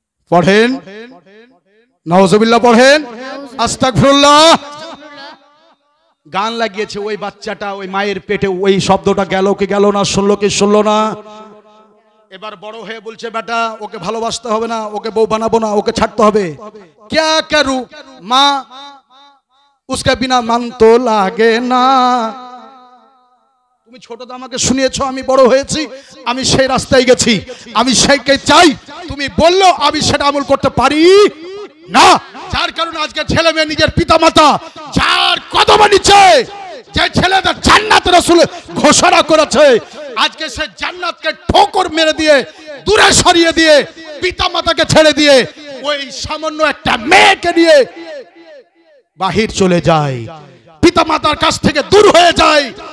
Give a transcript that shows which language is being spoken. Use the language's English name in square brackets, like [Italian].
[Bangla] পড়েন নাউজুবিল্লাহ, পড়েন আস্তাগফিরুল্লাহ। গান লাগিয়েছে ওই বাচ্চাটা ওই মায়ের পেটে, ওই শব্দটা গেল কি গেল না? শুনলো কি শুনলো না? এবার বড় হয়ে বলছে, বেটা ওকে ভালোবাসতে হবে না, ওকে বউ বানাবো না, ওকে ছাড়তে হবে। [Hindi] क्या करूं মা, उसके बिना मन तो लागे ना। [Bangla] তুমি ছোটদা আমাকে শুনিয়েছো, আমি বড় হয়েছি, আমি সেই রাস্তায় গেছি, আমি সেইকে চাই। তুমি বললো, আমি সেটা আমল করতে পারি না। যার কারণে আজকে ছেলে মেয়ে নিজের পিতা মাতা যার কদমে নিচে যে ছেলেদের জান্নাত রাসূল ঘোষণা করেছে, আজকে সে জান্নাতকে ঠোকর মেরে দিয়ে দূরে সরিয়ে দিয়ে পিতা মাতাকে ছেড়ে দিয়ে ওই সামান্য একটা মেয়েকে নিয়ে বাহির চলে যায়, পিতা মাতার কাছ থেকে দূর হয়ে যায়।